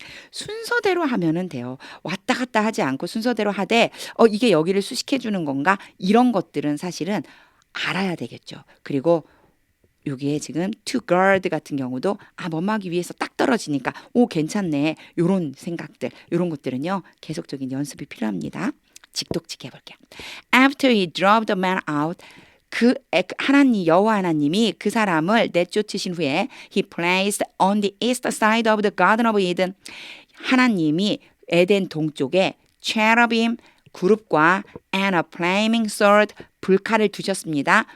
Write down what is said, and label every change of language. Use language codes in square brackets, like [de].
[ko] 순서대로 하면은 돼요. 왔다 갔다 하지 않고 순서대로 하되 이게 여기를 수식해 주는 건가? 이런 것들은 사실은 알아야 되겠죠. 그리고 여기에 지금 to guard 같은 경우도 뭐뭐하기 위해서 딱 떨어지니까 괜찮네. 요런 생각들, 요런 것들은요. 계속적인 연습이 필요합니다. 직독직 해볼게요. [en] After he drove the man out, [ko] 하나님 여호와 하나님이 그 사람을 내쫓으신 후에 [en] he placed on the east side of the Garden of Eden. [ko] 하나님이 에덴 동쪽에 cherubim 그룹과 [en] and a flaming sword [ko] 불칼을 두셨습니다.